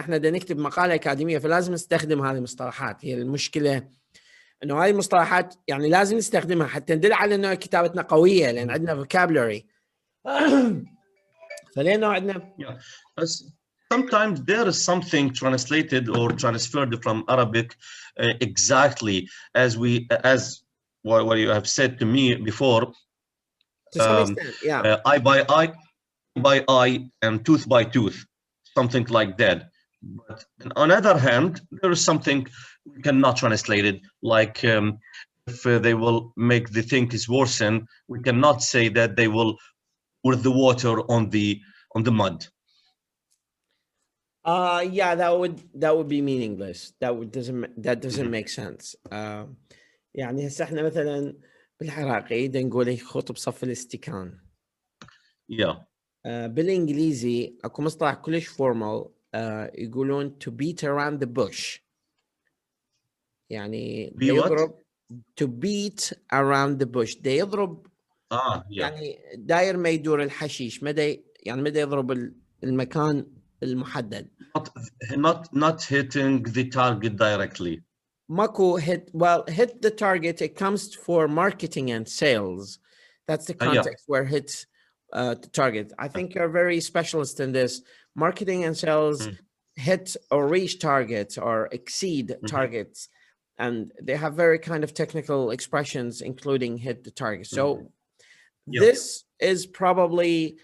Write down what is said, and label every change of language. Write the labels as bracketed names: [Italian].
[Arabic] احنا بدنا نكتب مقاله اكاديميه، فلازم نستخدم هذه المصطلحات. هي المشكله انه هذه المصطلحات يعني لازم نستخدمها حتى ندل على انه كتابتنا قويه، لان عندنا vocabulary. فلانه عندنا [English] Yeah. Sometimes there is something translated or transferred from Arabic exactly as what you have said to me before. to some extent, yeah. Eye by eye and tooth by tooth, something like that. But on the other hand, there is something we cannot translate it. Like if they will make the thing is worsen, we cannot say that they will pour the water on the mud. Yeah, that would be meaningless. That doesn't make sense. [Arabic] يعني هسه احنا مثلا بالعراقي نقول يخوط بصف الاستكان. [English] Yeah. [Arabic] بالانجليزي اكو مصطلح كلش فورمال يقولون [English] to beat around the bush. [Arabic] يعني [English] Be what? [Arabic] يضرب [English] to beat around the bush. [Arabic] ده يضرب [English] Yeah. [Arabic] يعني داير ما يدور الحشيش، مدى يعني مدى يضرب المكان المحدد. [English] Not hitting the target directly. [Arabic] ماكو hit. [English] Well, hit the target, it comes for marketing and sales. That's the context where hit the target. I think you're very specialist in this. Marketing and sales hit or reach targets or exceed targets, and they have very kind of technical expressions, including hit the target. So this is probably